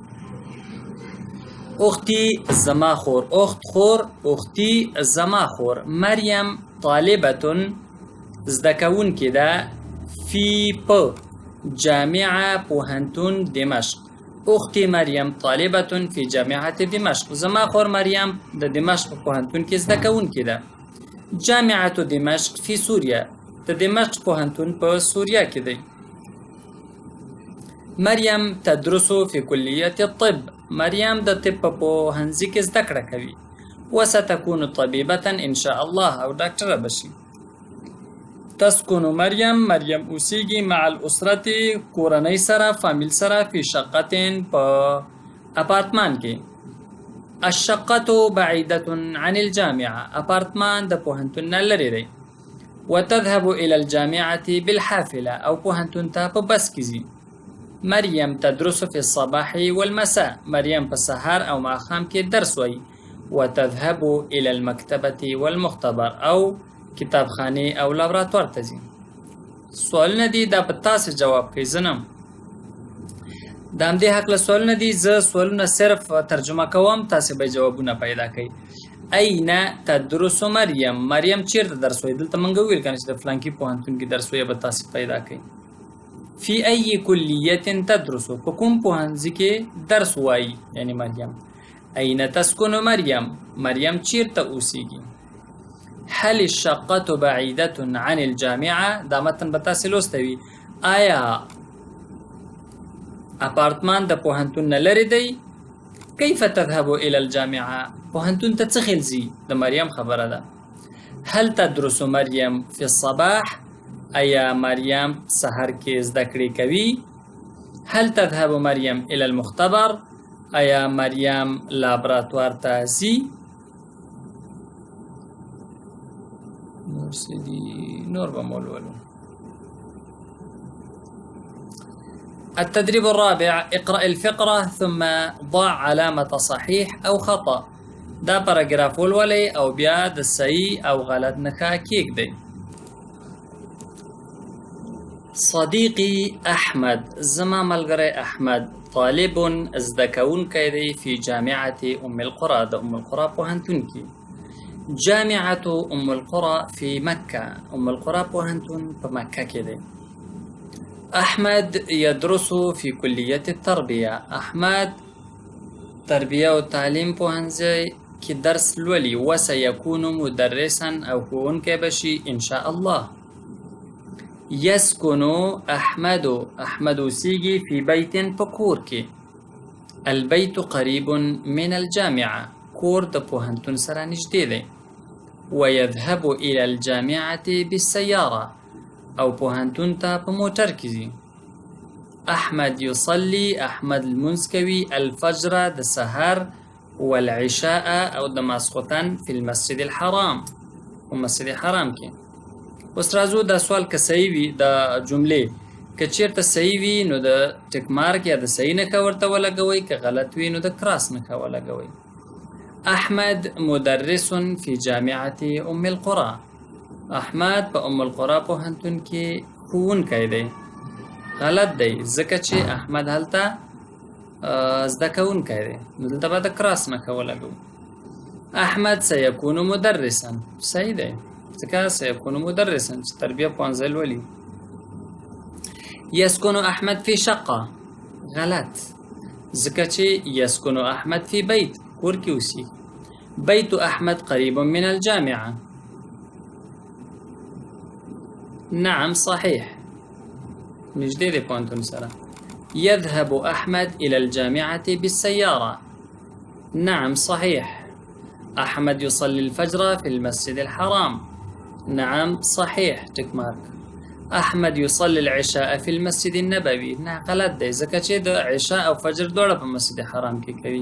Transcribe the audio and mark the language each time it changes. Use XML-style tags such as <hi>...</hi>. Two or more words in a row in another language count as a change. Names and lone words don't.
<ar>أختي زماخور. أخت خور، أختي زماخور. مريم طالبة</ar> <ps>زدكون كده</ps> <ar>في جامعة پوهنتون دمشق. أختي مريم طالبة في جامعة دمشق.</ar> <ps>زماخور مريم د دمشق پوهنتون کې زدكون كده.</ps> <ar>جامعة دمشق في سوريا.</ar> <ps>د دمشق پوهنتون په سوریا کې دی.</ps> <ar>مریم تدرس في كلية الطب.</ar> <ps>مریم د طب په پوهنځي کې زده کړه کوي.</ps> <ar>وستكون طبيبة إن شاء الله</ar> <ps>او ډاکټره بشي. تسكن مریم اوسیږي</ps> <ar>مع الاسرة</ar> <ps>کورنۍ سره فامیل سره</ps> <ar>فی شقة</ar> <ps>په اپارتمان کې.</ps> <ar>الشقة بعيدة عن الجامعة.</ar> <ps>اپارتمان د پوهنتون نه لري دی.</ps> <ar>وتذهب إلى الجامعة بالحافلة</ar> <ps>او پوهنتون ته په بس کې ځي.</ps> <ar>مریم تدرس في الصباح والمساء.</ar> <ps>مریم په سهار او ماښام کې درس وایي.</ps> <ar>وتذهب إلى المكتبة والمختبر</ar> <ps>او کتابخانه او لابراتوار ته ځي. سوالونه دي دا په تاسو جواب کوي زنم. د همدې حق له سوالونه دي زه سوالونه صرف ترجمه کوم تاسو به جوابونه پیدا کوي.</ps> <ar>اين تدرس</ar> <ps>مریم. مریم چیرته درس وایي؟ دلته مونږ ویل کنه چې د فلانکی پوهنتون کې درس وایي به تاسو پیدا کوي.</ps> <ar>فی ای کلیه تدرس.</ar> <ps>په کوم پوهنځي کې درس وایي یعنی مریم.</ps> <ar>اين تسكن</ar> <ps>مریم. مریم چیرته اوسیږي.</ps> <ar>هل الشقة بعيدة عن الجامعة.</ar> <ps>دا متن به تاسو لوستوي. آیا اپارتمان د پوهنتون نه لري دی؟</ps> <ar>کیف تذهب الى الجامعة.</ar> <ps>پوهنتون ته څه خلځي؟ د مریم خبره ده.</ps> <ar>هل تدرس مریم في الصباح.</ar> <ps>ایا مریم سحر کې زده کړې کوي.</ps> <ar>هل تذهب مریم الى المختبر.</ar> <ps>ایا مریم لابراتوار ته ځي. نور بمولولو.</ps> <ar>التدريب الرابع. اقرأ الفقرة ثم ضع علامة صحيح أو خطأ.</ar> <ps>دا باراگراف ولولئ او بیا د صحیح او غلط نښه کیږدئ.</ps> <ar>صديقي أحمد.</ar> <ps>زما ملګری احمد. طالب زده کوونکی دی</ps> <ar>في جامعة أم القرى.</ar> <ps>د أم القرى پوهنتون کې.</ps> <ar>جامعة أم القرى في مكة.</ar> <ps>أم القرى پوهنتون په مکه کې دی.</ps> <ar>أحمد يدرس في كلية التربية.</ar> <ps>أحمد تربية و تعلیم پوهنځي کې درس لولي.</ps> <ar>وسيكون مدرسا</ar> <ps>او ښوونکی بشي</ps> <ar>إن شاء الله.</ar> <ps>يسكن أحمد. أحمد اوسیږي</ps> <ar>في بيت</ar> <ps>په کور کې.</ps> <ar>البيت قريب من الجامعة.</ar> <ps>کور د پوهنتون سره نږدې دی.</ps> <ar>ويذهب إلى الجامعة بالسيارة.</ar> <ps>او پوهنتون ته په موټر کې ځي. احمد يصلي. احمد لمونځ کوي.</ps> <ar>الفجر</ar> <ps>د سحر.</ps> <ar>والعشاء</ar> <ps>او د ماسخوتن</ps> <ar>في المسجد الحرام.</ar> <ps>په مسجد حرام کې. اوس راځو دا سوال که صحیح وي د جملې که چیرته صحیح وي نو د ټک مارک یا د صحیح نښه ورته ولګوئ. که غلط وي نو د کراس نښه ولګوئ.</ps> <ar>احمد مدرس في جامعة أم القرى.</ar> <ps>احمد په ام القرى پوهنتون کې ښوونکی دی. غلط دی ځکه چې احمد هلته زده کوونکی دی. نو دلته به د کراس نښه ولګوو.</ps> <ar>احمد سيكون مدرسا.</ar> <ps>صحیح دی ځکه</ps> <ar>سيكون مدرسا</ar> <ps>چې تربیه پوهنځی لولي.</ps> <ar>يسكن احمد في شقة.</ar> <ps>غلط ځکه چې</ps> <ar>يسكن احمد في بيت.</ar> <ps>کور کې اوسي.</ps> <ar>بيت احمد قريب من الجامعة. نعم صحيح</ar> <ps>نجدي دي پوهنتون سره.</ps> <ar>يذهب أحمد إلى الجامعة بالسيارة. نعم صحيح. أحمد يصلي الفجر في المسجد الحرام. نعم صحيح</ar> <en>tick mark.</en> <ar>أحمد يصلي العشاء في المسجد النبوي.</ar> <ps>نه غلط دی ځکه چې د عشاء او فجر دواړه په مسجد حرام کې کوي.</ps>